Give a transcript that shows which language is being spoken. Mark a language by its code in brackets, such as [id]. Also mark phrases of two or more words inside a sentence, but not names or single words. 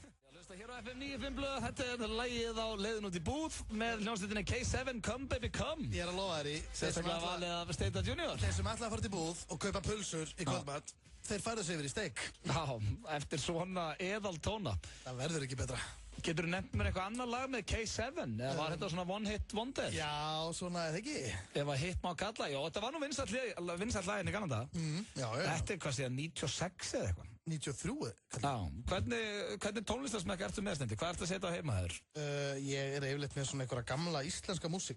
[is] Hér á FM 95 blöð, þetta er lagið á leiðin út í búð með hljómsveitinni K7 Come Baby Come. Ég er að lofa þér í. Sérstaklega valið af Steita Junior. Þeir sem ætla að fara til búð og kaupa pulsur í kvöldmatt, þeir færðu sig yfir í steik. Já, eftir svona eðal tóna. Það verður ekki betra. Getur þú nefnt mér eitthvað annar lag með K7? Eða var þetta svona [en] one hit wonder? [is] Já, svona eða ekki. Ef að hit má kalla, já, þetta var nú vinsælt laginn í gamla daga. Já. Þetta er hvað síðan 96 eða eitthvað. 93? Já, hvernig tónlistarsmekk ertu með Steindi? Hvað ertu að setja á heima þér? Ég er yfirleitt með svona einhverja gamla íslenska músík.